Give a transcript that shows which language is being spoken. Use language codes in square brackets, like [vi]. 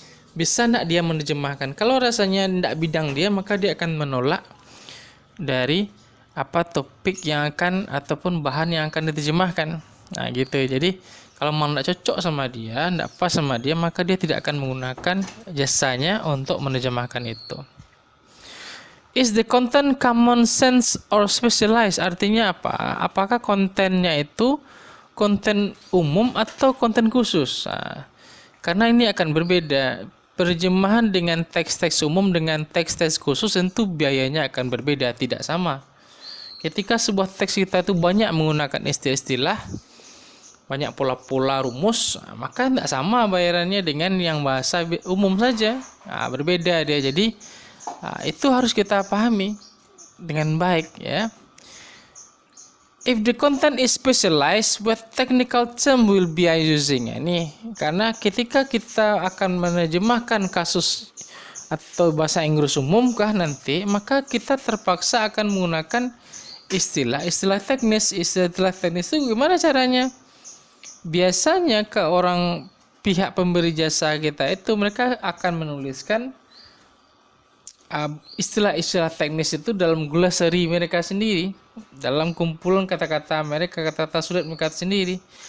[id] Bisa nak dia menerjemahkan. Kalau rasanya tidak bidang dia, maka dia akan menolak dari topik yang akan ataupun bahan yang akan diterjemahkan. Gitu. Jadi kalau mau tidak cocok sama dia, tidak pas sama dia, maka dia tidak akan menggunakan jasanya untuk menerjemahkan itu. [en] Is the content common sense or specialized? [id] Artinya apa? Apakah kontennya itu konten umum atau konten khusus? Karena ini akan berbeda. Terjemahan dengan teks-teks umum dengan teks-teks khusus tentu biayanya akan berbeda, tidak sama. Ketika sebuah teks kita itu banyak menggunakan istilah-istilah, banyak pola-pola rumus, maka tidak sama bayarannya dengan yang bahasa umum saja. Berbeda dia. Jadi itu harus kita pahami dengan baik ya. [en] If the content is specialized, what technical term will be using? [id] Ini karena ketika kita akan menerjemahkan kasus atau bahasa Inggris umum nanti, maka kita terpaksa akan menggunakan istilah teknis. Istilah teknis itu gimana caranya? Biasanya ke orang pihak pemberi jasa kita itu mereka akan menuliskan istilah-istilah teknis itu dalam glossary mereka sendiri, dalam kumpulan kata-kata mereka, kata-kata sulit mereka sendiri.